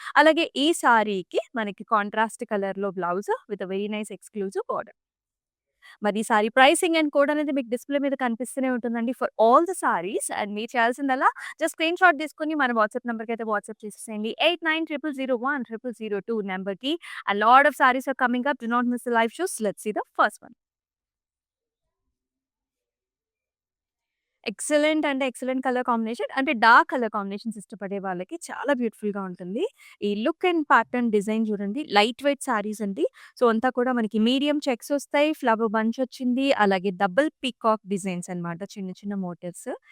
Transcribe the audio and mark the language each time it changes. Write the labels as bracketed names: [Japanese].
[Telugu] అలాగే ఈ సారీకి మనకి కాంట్రాస్ట్ కలర్‌లో blouse with very nice exclusive border. మరి ఈ సారీ ప్రైసింగ్ అండ్ కోడ్ అనేది మీకు డిస్‌ప్లే మీద కనిపిస్తూనే ఉంటుందండి for all the saris. And మీరు చేయాల్సిందల్లా జస్ట్ స్క్రీన్‌షాట్ తీసుకొని మన వాట్సాప్ నంబర్‌కైతే వాట్సాప్ చేసేసేయండి. 8900010002 నంబర్‌కి. [English] A lot of sarees are coming up. Do not miss the live shows. Let's see the first one. [Telugu] Excellent అంటే ఎక్సలెంట్ కలర్ కాంబినేషన్. అంటే డార్క్ కలర్ కాంబినేషన్స్ ఇష్టపడే వాళ్ళకి చాలా బ్యూటిఫుల్‌గా ఉంటుంది. ఈ లుక్ అండ్ ప్యాటర్న్ డిజైన్ చూడండి. లైట్ వెయిట్ సారీస్ అండి. సో, అంతా కూడా మనకి మీడియం చెక్స్ వస్తాయి. ఫ్లవర్ బంచ్ వచ్చింది. అలాగే డబుల్ పీకాక్ డిజైన్స్ అన్నమాట. చిన్న చిన్న మోటివ్స్.